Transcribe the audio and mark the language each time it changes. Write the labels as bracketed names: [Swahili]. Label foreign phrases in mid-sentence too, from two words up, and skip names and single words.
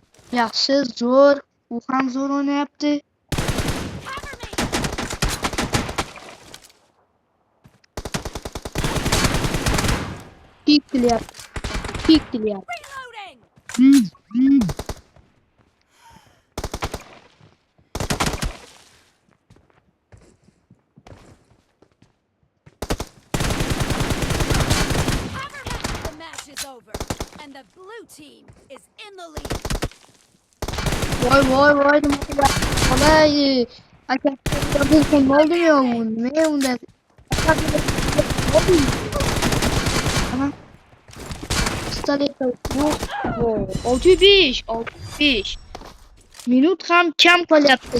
[Uzbek] Yaxshi, zo'r. U ham zo'r o'ynayapti. Pik qilyapti. Pik qilyapti. [English] The match is over, and the blue team is in the lead. [Uzbek] Voy voy voy nimaga gapirdi? Qolay. Aka, bu kim bo'ldimi yo bu? Nima unda? Ana, pistolet yo'q. 605, 605. Minut ham kam qolyapti.